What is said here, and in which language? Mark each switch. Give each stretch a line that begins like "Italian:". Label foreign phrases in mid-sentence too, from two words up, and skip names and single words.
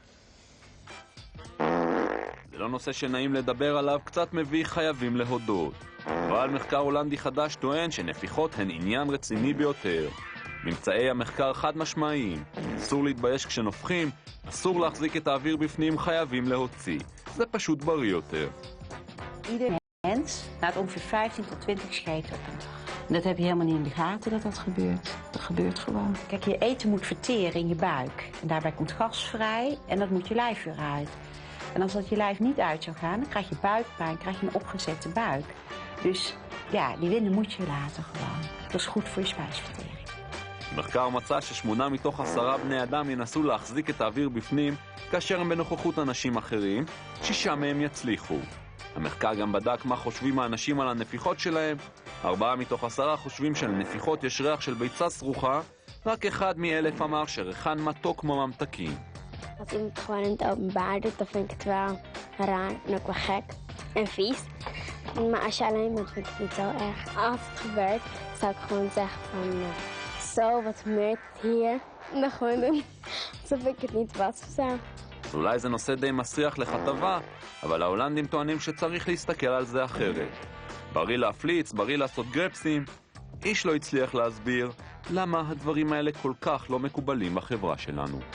Hebrew: זה לא נושא שנעים לדבר עליו, קצת מביא חייבים להודות. אבל מחקר הולנדי חדש טוען שנפיחות הן עניין רציני ביותר. ממצאי המחקר חד משמעיים. אסור להתבייש כשנופחים, אסור להחזיק את האוויר בפנים, חייבים להוציא. זה פשוט בריא יותר.
Dutch: Ieder mens laat ongeveer 15 tot 20 scheten op een dag. Dat heb je helemaal niet in de gaten dat dat gebeurt. Dat gebeurt gewoon. Kijk, je eten moet verteren in je buik. En daarbij komt gas vrij en dat moet je lijf weer uit. En als dat je lijf niet uit zou gaan, dan krijg je buikpijn, krijg je een opgezette buik. Dus ja, die winden moet je laten gewoon. Dat is goed voor je spijsvertering.
Hebrew: המחקר מצא ש8 מתוך 10 בני אדם ינסו להחזיק את האוויר בפנים כאשר הם בנוכחות אנשים אחרים, 6 מהם יצליחו. המחקר גם בדק מה חושבים האנשים על הנפיחות שלהם. 4 מתוך 10 חושבים שלנפיחות יש ריח של ביצה סרוחה, רק 1 מ-1000 אמר שריחן מתוק כמו ממתקים.
Dutch: Als iemand het gewoon in het openbaar doet, dan vind ik het wel raar en ook wel gek en vies. Maar als je alleen bent, vind ik het niet zo erg. Als het gebeurt, zou ik gewoon zeggen van... zo, wat gebeurt hier? En dan gewoon doen, alsof ik het niet was of zo.
Hebrew: אולי זה נושא די מסריח לכתבה, אבל ההולנדים טוענים שצריך להסתכל על זה אחרת. בריא להפליץ, בריא לעשות גרפסים. איש לא הצליח להסביר למה הדברים האלה כל כך לא מקובלים בחברה שלנו.